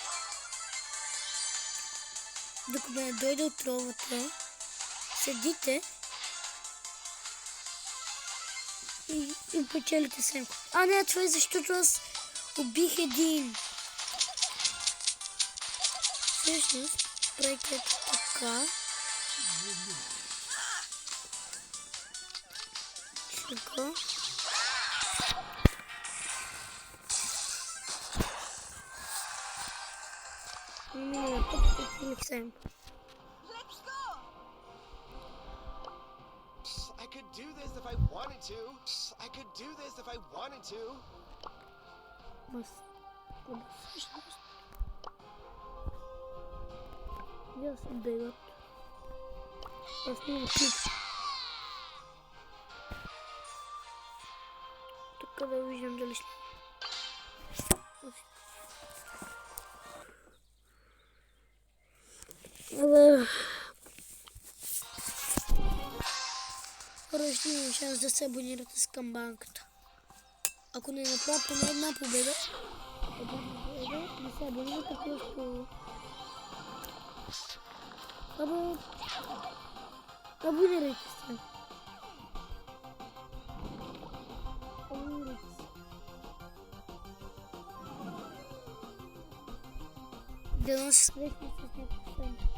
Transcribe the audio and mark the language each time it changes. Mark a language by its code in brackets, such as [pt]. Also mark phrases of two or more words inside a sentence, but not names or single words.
[bg] Докато не дойде отровата, седите и печелите семко. Не, това е защото аз убих един. Всъщност, правите така. Така. [en] I could do this if I wanted to. I could do this if I wanted to. [ru] Я сбегаю. Посмотрим клип. Только да увидим дальше. [bg] Рождение шанс да се абонирате с камбанката. Ако не направя поне една победа, не се абонирате просто. Абонирайте се. Да се срещнем с някакъв фен.